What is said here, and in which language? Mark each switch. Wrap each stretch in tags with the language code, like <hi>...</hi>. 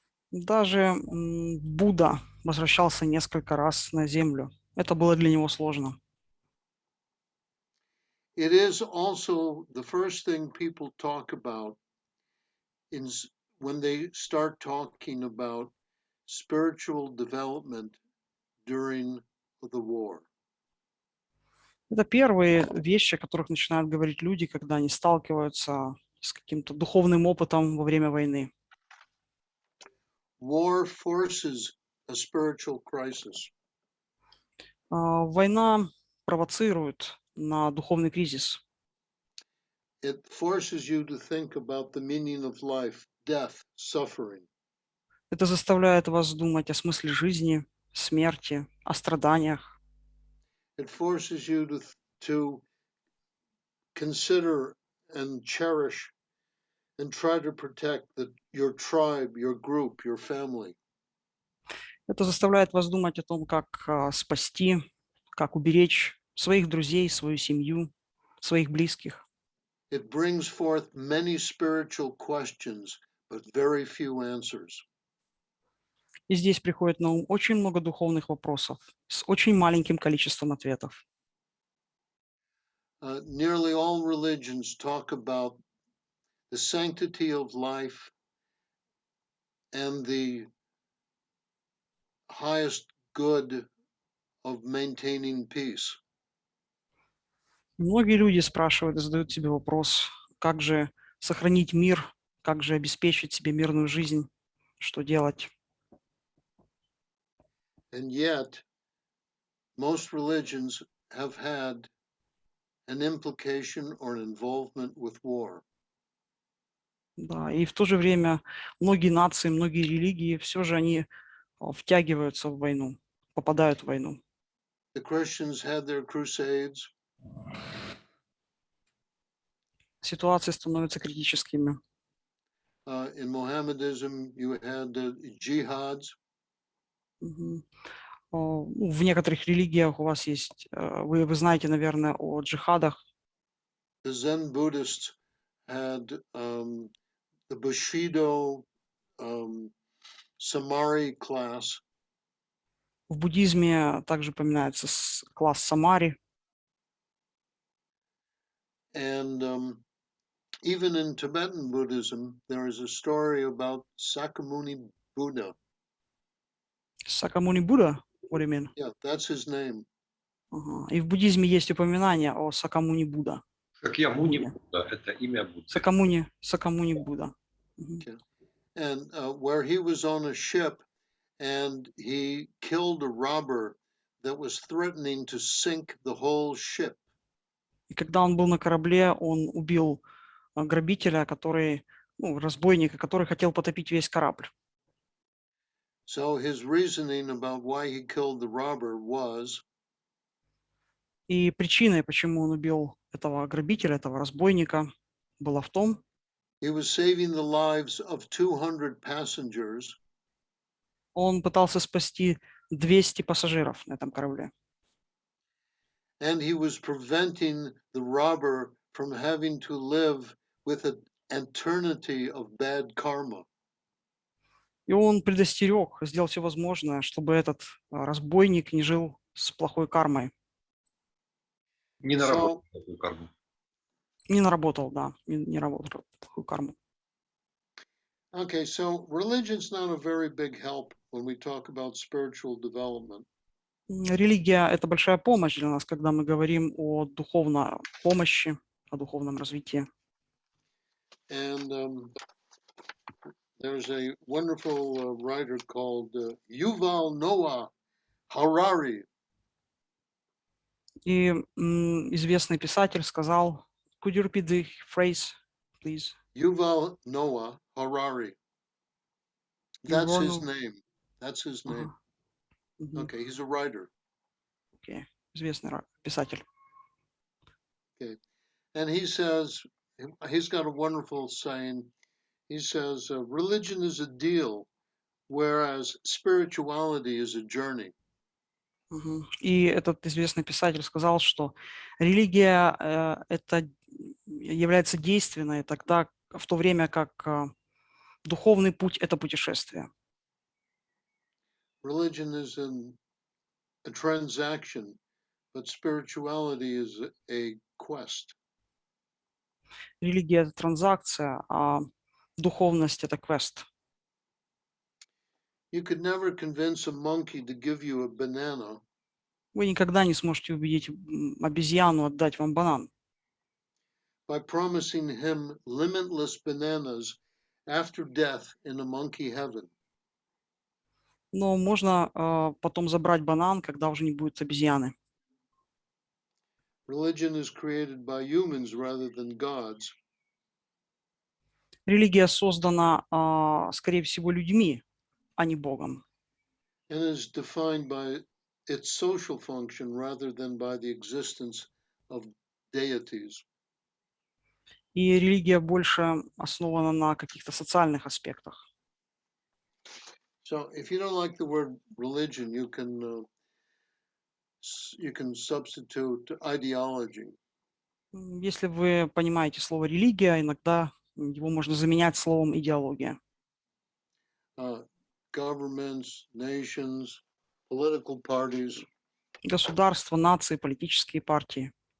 <ru>Даже Будда возвращался несколько раз на Землю. Это было для него сложно.</ru> <en>It is also the first thing people talk about when they start talking about spiritual development during the war.</en> <ru>Это первые вещи, о которых начинают говорить люди, когда они сталкиваются с каким-то духовным опытом во время войны.</ru> <en>War forces a spiritual crisis.</en> <ru>Война провоцирует на духовный кризис.</ru> <en>It forces you to think about the meaning of life, death, suffering.</en> <ru>Это заставляет вас думать о смысле жизни, смерти, о страданиях.</ru> <en>It forces you to consider and cherish and try to protect your tribe, your group, your family.</en> <ru>Это заставляет вас думать о том, как спасти, как уберечь своих друзей, свою семью, своих близких.</ru> <en>It brings forth many spiritual questions, but very few answers.</en> <ru>И здесь приходит на ум очень много духовных вопросов с очень маленьким количеством ответов.</ru> <en>Nearly all religions talk about the sanctity of life and the highest good of maintaining peace.</en> <ru>Многие люди спрашивают и задают себе вопрос, как же сохранить мир, как же обеспечить себе мирную жизнь, что делать.</ru> <en>And yet, most religions have had an implication or an involvement with war.</en> <ru>Да, и в то же время многие нации, многие религии, все же они втягиваются в войну, попадают в войну.</ru> <en>The Christians had their crusades.</en> <ru>Ситуации становятся критическими.</ru> <en>In Mohammedanism, you had jihads. Мгм.</en> <ru>В некоторых религиях у вас есть, вы знаете, наверное, о джихадах.</ru> <en>The Zen Buddhists had the Bushido Samari class.</en> <ru>В буддизме также упоминается класс самари.</ru> <en>And even in Tibetan Buddhism, there is a story about Sakyamuni Buddha. Сакамуни Будда, what do you mean? Yeah, that's his name. Ага.</en> <ru>И в буддизме есть упоминание о Сакамуни Будда. Как я Муни Будде. Будда, это имя Будды. Сакамуни Будда. Мгм.</ru> <en>And where he was on a ship and he killed a robber that was threatening to sink the whole ship.</en> <ru>И когда он был на корабле, он убил грабителя, разбойника, который хотел потопить весь корабль.</ru> <en>So his reasoning about why he killed the robber was</en> <ru>И причиной, почему он убил этого грабителя, этого разбойника, была в том,</ru> <en>he was saving the lives of 200 passengers,</en> <ru>он пытался спасти 200 пассажиров на этом корабле.</ru> <en>and he was preventing the robber from having to live with an eternity of bad karma.</en> <ru>И он предостерег, сделал все возможное, чтобы этот разбойник не жил с плохой кармой. Не наработал такую карму. Не наработал, да, не работал плохую карму.</ru> <en>Okay, so religion's not a very big help when we talk about spiritual development.</en> <ru>Религия – это большая помощь для нас, когда мы говорим о духовной помощи, о духовном развитии.</ru> <en>And there's a wonderful writer called Yuval Noah Harari.</en> <ru>И известный писатель сказал,</ru> <en>could you repeat the phrase, please? Yuval Noah Harari. That's his Yuval- name. That's his name. Ага. Мгм. Okay, he's a writer.</en> <ru>Окей. Известный писатель.</ru> <en>And he says, he's got a wonderful saying. He says, religion is a deal, whereas spirituality is a journey. Мгм.</en> <ru>И этот известный писатель сказал, что религия это является действенной тогда, в то время как духовный путь – это путешествие.</ru> <en>Religion is a transaction, but spirituality is a quest.</en> <ru>Религия – это транзакция, а духовность – это квест.</ru> <en>You could never convince a monkey to give you a banana</en> <ru>Вы никогда не сможете убедить обезьяну отдать вам банан,</ru> <en>by promising him limitless bananas after death in a monkey heaven.</en> <ru>но можно потом забрать банан, когда уже не будет обезьяны.</ru> <en>Religion is created by humans rather than gods.</en> <ru>Религия создана, скорее всего, людьми, а не Богом.</ru> <en>And is defined by its social function rather than by the existence of deities.</en> <ru>И религия больше основана на каких-то социальных аспектах.</ru> <en>So, if you don't like the word religion, you can substitute ideology.</en> <ru>Если вы понимаете слово «религия», иногда его можно заменять словом «идеология».</ru> <en>Governments, nations, political parties,</en> <ru>Государства, нации, политические партии</ru>